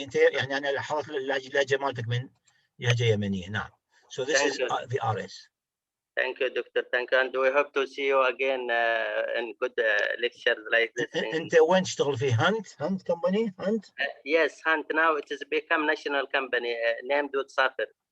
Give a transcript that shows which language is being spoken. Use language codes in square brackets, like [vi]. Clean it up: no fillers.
[ar] انت يعني انا لاحظت اللهجه مالتك من لهجه يمنيه. [en] نعم. So this is the RS. Thank you, Doctor. Thank you, and we hope to see you again in good lectures like this. [ar] انت وين تشتغل في Hunt company? [en] Hunt? Yes, Hunt. Now it has become national company named Safer.